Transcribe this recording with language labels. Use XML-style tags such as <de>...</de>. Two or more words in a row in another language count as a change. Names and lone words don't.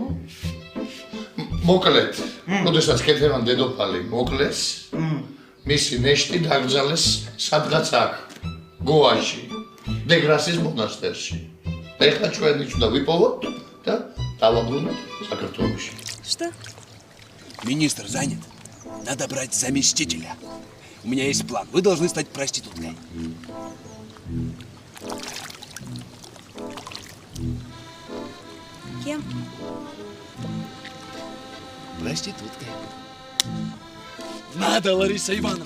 <ka>მოკლედ, როდესაც კეთევან დედოფალი მოკლეს, მისი ნეშტი დაკრძალეს სადღაც აქ, გოაში, დეგრასის მონასტერში. და ეხლა ჩვენ უნდა ვიპოვოთ და დავაბრუნოთ საქართველოში.</ka> <ru>Что? Министр занят. Надо брать заместителя. У меня есть план. Вы должны стать проституткой. Кем? Проституткой. Надо, Лариса Ивановна.</ru>